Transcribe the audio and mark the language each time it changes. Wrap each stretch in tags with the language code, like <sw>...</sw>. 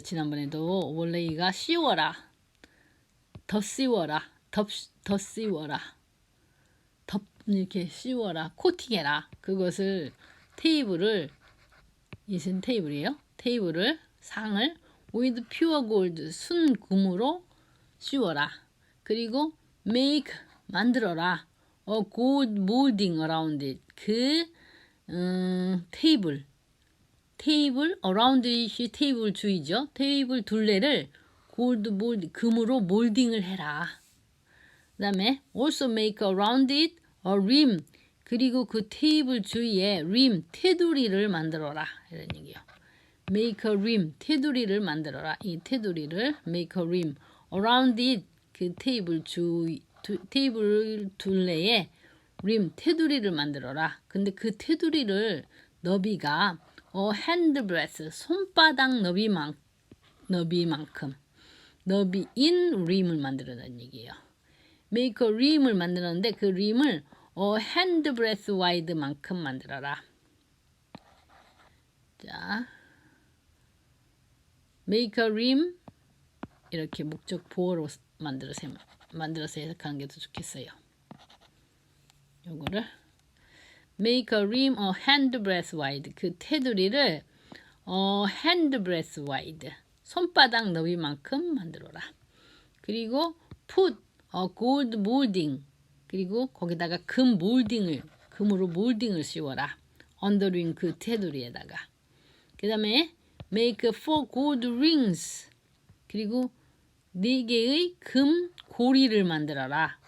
<ko>지난번에도 오버레이가 씌워라, 더 씌워라, 더 씌워라, 더 이렇게 씌워라, 코팅해라. 그것을 테이블을, 이것은 테이블이에요. 테이블을, 상을</ko> <en>with pure gold,</en> <ko>순금으로 씌워라. 그리고 make, 만들어라,</ko> <en>a gold molding around it,</en> <ko>그 테이블 around it이 테이블 주위죠. 테이블 둘레를 골드 몰드, 금으로 몰딩을 해라. 그 다음에</ko> <en>also make around it a rim,</en> <ko>그리고 그 테이블 주위에 rim, 테두리를 만들어라. 이런 얘기예요.</ko> <en>make a rim,</en> <ko>테두리를 만들어라. 이 테두리를</ko> <en>make a rim around it,</en> <ko>그 테이블 주위, 테이블 둘레에 rim, 테두리를 만들어라. 근데 그 테두리를 너비가 hand breadth, 손바닥 너비만큼, 너비인 rim을 만들어라는 얘기예요. make a rim을 만들었는데 그 rim을</ko> <en>hand breadth wide</en> <ko>만큼 만들어라. 자, make a rim, 이렇게 목적 보호로 만들어서 해석하는 게 더 좋겠어요. 요거를</ko> <en>make a rim a hand breadth wide,</en> <ko>그 테두리를 hand breadth wide, 손바닥 너비만큼 만들어라. 그리고</ko> <en>put a gold molding,</en> <ko>그리고 거기다가 금으로 몰딩을 씌워라. 언더링, 그 테두리에다가. 그 다음에</ko> <en>make 4 gold rings,</en> <ko>그리고 4개의 금 고리를 만들어라.</ko>